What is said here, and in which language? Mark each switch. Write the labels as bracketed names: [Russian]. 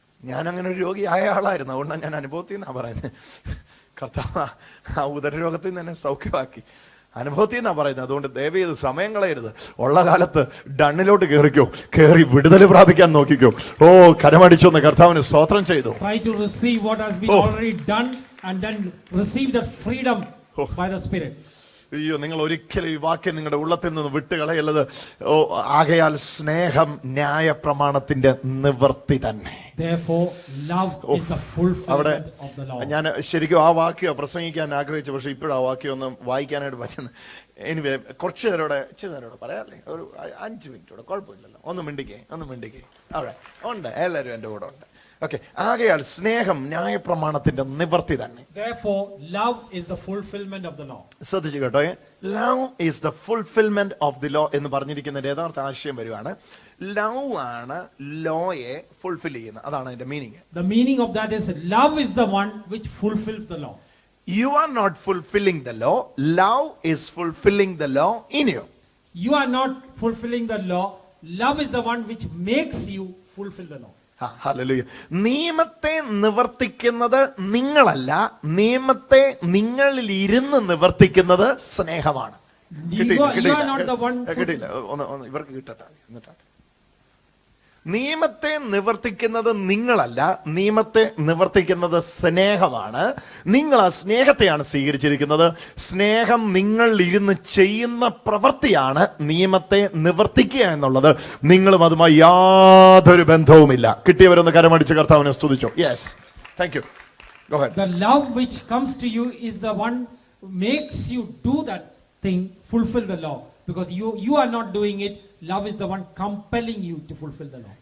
[Malayalam] ഞാൻ അങ്ങനെ ഒരു രോഗിയായ ആളായിരുന്നു, അതുകൊണ്ടാണ് ഞാൻ അനുഭവത്തിൽ നിന്നാ പറയുന്നത്. കർത്താവ് ആ ഉദരരോഗത്തിൽ നിന്ന് എന്നെ സൗഖ്യമാക്കി, അനുഭവത്തിൽ നിന്നാ പറയുന്നത്. അതുകൊണ്ട് ദയവ് ചെയ്ത് സമയം കളയരുത്. ഉള്ള കാലത്ത് ഡണ്ണിലോട്ട് കേറി വിടുതൽ പ്രാപിക്കാൻ നോക്കിക്കോ. ഓ, കരമടിച്ചൊന്ന് കർത്താവിന് സ്തോത്രം ചെയ്തു. [English] Try to receive what has been already done and then receive that freedom by the Spirit. [Malayalam] അയ്യോ, നിങ്ങൾ ഒരിക്കലും ഈ വാക്യം നിങ്ങളുടെ ഉള്ളത്തിൽ നിന്ന് വിട്ടുകളയുള്ളത്. ഓ, ആകയാൽ സ്നേഹം ന്യായപ്രമാണത്തിന്റെ നിവൃത്തി തന്നെ. [English] Therefore, love is the fulfillment of the law. [Malayalam] ഞാൻ ശരിക്കും ആ വാക്യം പ്രസംഗിക്കാൻ ആഗ്രഹിച്ചു, പക്ഷെ ഇപ്പോഴും ആ വാക്യം ഒന്നും വായിക്കാനായിട്ട് പറ്റുന്നത്. എനിവേ, കുറച്ചു നേരോടെ പറയാല്ലേ, ഒരു 5 മിനിറ്റോടെ കുഴപ്പമില്ലല്ലോ. ഒന്ന് മിണ്ടിക്കേ അവിടെ ഉണ്ട്, എല്ലാവരും എൻ്റെ കൂടെ ഉണ്ട്. ഓക്കെ, ആകയാൽ സ്നേഹം ന്യായപ്രമാണത്തിന്റെ നിവർത്തി തന്നെ. [English] Therefore, love is the fulfillment of the law. [Malayalam] ശ്രദ്ധിച്ചു കേട്ടോ, [English] love is the fulfilment of the law [Malayalam] എന്ന് പറഞ്ഞിരിക്കുന്ന യഥാർത്ഥ ആശയം വരുവാണ്. ലവ് ആണ് ലോയെ ഫുൾഫിൽ ചെയ്യുന്നത്, അതാണ് അതിന്റെ meaning. [English] The meaning of that is love is the one which fulfills the law. You are not fulfilling the law, love is fulfilling the law in you. You are not fulfilling the law. Love is the one which makes you fulfill the law. [Malayalam] Hallelujah. നിയമത്തെ നിവർത്തിക്കുന്നത് നിങ്ങളല്ല, നിയമത്തെ നിങ്ങളിൽ ഇരുന്ന് നിവർത്തിക്കുന്നത് സ്നേഹമാണ്. [English] You are not the one. [Malayalam] കിട്ടിയില്ല, ഒന്ന് ഇവർക്ക് കിട്ടട്ടെ എന്നിട്ടാ. നിയമത്തെ നിവർത്തിക്കുന്നത് നിങ്ങളല്ല, നിയമത്തെ നിവർത്തിക്കുന്നത് സ്നേഹമാണ്. നിങ്ങൾ ആ സ്നേഹത്തെയാണ് സ്വീകരിച്ചിരിക്കുന്നത്. സ്നേഹം നിങ്ങളിൽ ഇരുന്ന് ചെയ്യുന്ന പ്രവൃത്തിയാണ് നിയമത്തെ നിവർത്തിക്കുക എന്നുള്ളത്. നിങ്ങളും അതുമായി യാതൊരു ബന്ധവുമില്ല. കിട്ടിയവരൊന്ന് കരമടിച്ച് കർത്താവിനെ സ്തുതിച്ചോ. [English] Yes, thank you. Go ahead. The love which comes to you is the one who makes you do that thing, fulfill the law. Because you are not doing it. Love is the one compelling you to fulfill the law.